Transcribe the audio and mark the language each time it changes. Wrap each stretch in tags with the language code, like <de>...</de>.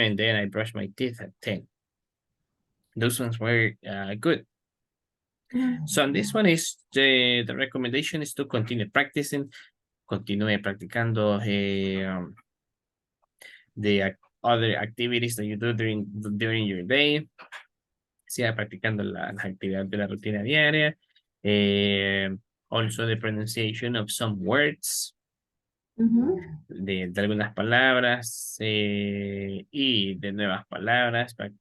<en>and then I brush my teeth at 10. Those ones were good. So on this one is the recommendation is to continue practicing. Continue</en> <es>practicando</es> <en>the other activities that you do during your day.</en> <es>Siga practicando las actividades de la rutina diaria.</es> <en>Also the pronunciation of some words.</en> <es>De algunas palabras y de nuevas palabras.</es>